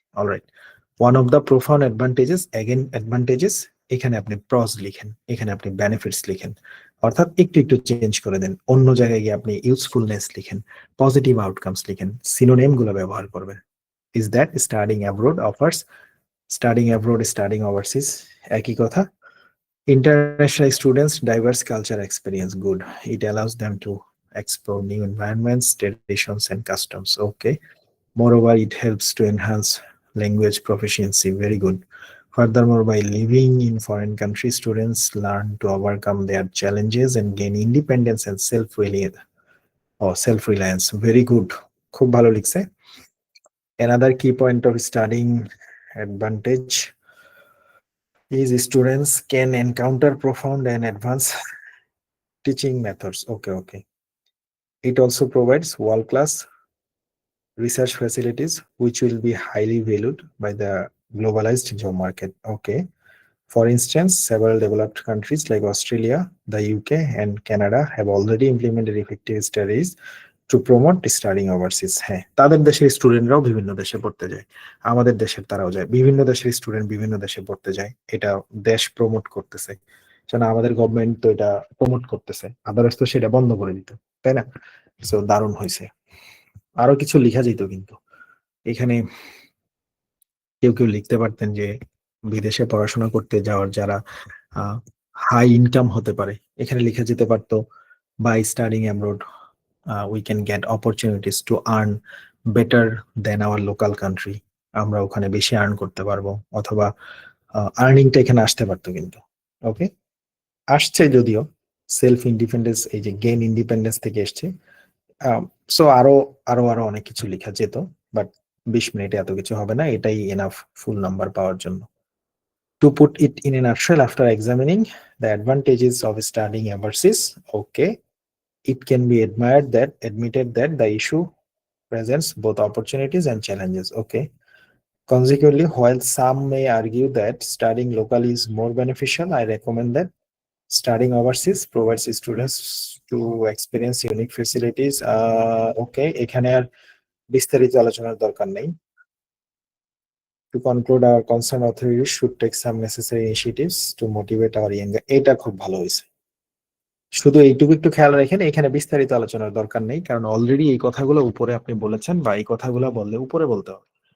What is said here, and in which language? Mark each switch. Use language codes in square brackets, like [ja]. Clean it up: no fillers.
[bn] Alright, [en] one of the profound advantages, [bn] again advantages, এখানে আপনি প্রজ লিখেন, এখানে আপনি বেনিফিটস লিখেন, অর্থাৎ একটু একটু চেঞ্জ করে দেন, অন্য জায়গায় গিয়ে আপনি ইউজফুলনেস লিখেন, পজিটিভ আউটকামস লিখেন, সিনোনিম গুলো ব্যবহার করবেন। [en] is that studying abroad offers, studying abroad, studying overseas [bn] একই কথা। [en] International students, diverse culture experience, good. It allows them to explore new environments, traditions, and customs. Okay. Moreover, it helps to enhance language proficiency. Very good. Furthermore, by living in foreign countries, students learn to overcome their challenges and gain independence and self-reliance. Or self-reliance. Very good. [bn] খুব ভালো লিখছে। [en] Another key point of studying advantage is students can encounter profound and advanced teaching methods. Okay, okay. It also provides world-class research facilities, which will be highly valued by the globalized job market. Okay. For instance, several developed countries like Australia, the UK, and Canada have already implemented effective studies to promote studying overseas. [bn] হ্যাঁ, তাদের দেশের স্টুডেন্টরাও বিভিন্ন দেশে পড়তে যায়, আমাদের দেশের তারাও যায়, বিভিন্ন দেশের স্টুডেন্ট বিভিন্ন দেশে পড়তে যায়, এটা দেশ প্রমোট করতেছে। সেটা আমাদের গভর্নমেন্ট তো এটা প্রমোট করতেছে, আদারস তো সেটা বন্ধ করে দিত, তাই না? সো দারুণ হয়েছে। আরো কিছু লিখা যেত কিন্তু এখানে, কেউ কেউ লিখতে পারতেন যে বিদেশে পড়াশোনা করতে যাওয়ার যারা হাই ইনকাম হতে পারে, এখানে লিখে যেতে পারতো [en] by studying abroad we can get opportunities to earn better than our local country, [bn] আমরা ওখানে বেশি আর্ন করতে পারবো, অথবা আর্নিংটা এখানে আসতে পারতো কিন্তু। ওকে, আসছে যদিও, সেলফ ইন্ডিপেন্ডেন্স, এই যে গেইন ইন্ডিপেন্ডেন্স থেকে এসছে। সো আরো আরো আরো অনেক কিছু লেখা যেত, বাট 20 মিনিটে এত কিছু হবে না, এটাই এনাফ ফুল নাম্বার পাওয়ার জন্য। [en] To put it in a nutshell, after examining the advantages of studying overseas, okay, it can be admitted that the issue presents both opportunities and challenges. Okay. Consequently, while some may argue that studying locally is more beneficial, I recommend that studying overseas provides students to experience unique facilities. Okay, [bn] এখানে আর বিস্তারিত আলোচনার দরকার নেই। [en] To conclude our concern authorities should take some necessary initiatives to motivate our younger. [bn] এটা খুব ভালো হয়েছে। শুধু এইটুকু একটু খেয়াল রাখেন, এখানে বিস্তারিত আলোচনার দরকার নেই, কারণ অলরেডি এই কথাগুলো উপরে আপনি বলেছেন, বা এই কথাগুলো বললে উপরে বলতে হবে।